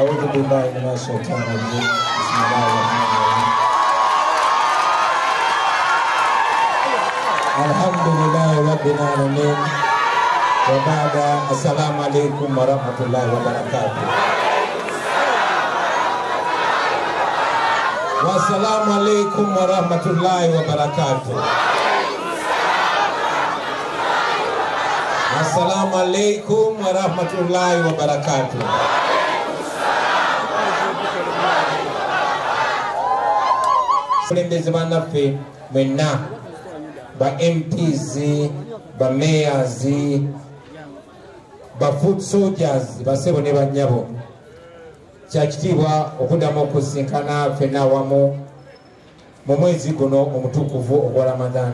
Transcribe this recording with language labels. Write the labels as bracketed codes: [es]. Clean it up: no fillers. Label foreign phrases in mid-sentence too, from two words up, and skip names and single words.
[ar] بالله من الشيطان الرجيم بسم الله الرحمن الرحيم الحمد لله رب العالمين وبعد السلام عليكم ورحمة الله وبركاته والسلام عليكم ورحمة الله وبركاته السلام عليكم ورحمة الله وبركاته [lg] Kulembeze banaffe mwenna ba MPs ba mayors ba [en] foot soldiers [lg] basebo ne banyabo kyakitibwa okuddamu okusinkana ffenna awamu mu mwezi guno omutukuvu ogwa Ramadan.